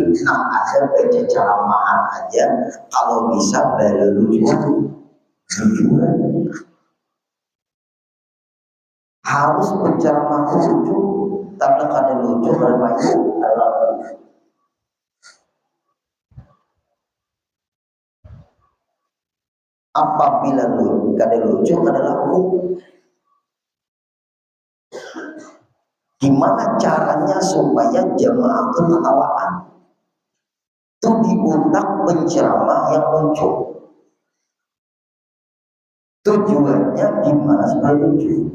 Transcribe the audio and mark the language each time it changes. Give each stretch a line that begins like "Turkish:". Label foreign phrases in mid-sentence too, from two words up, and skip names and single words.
Indonesian: Nah, ada baca ceramahan aja, kalau bisa berlucu, harus berceramah lucu, tapi kada lucu kada baik adalah. Apabila kada lucu kada laku. Gimana caranya supaya jemaah ketawaan itu diuntak penceramah yang lucu? Tujuannya gimana supaya lucu?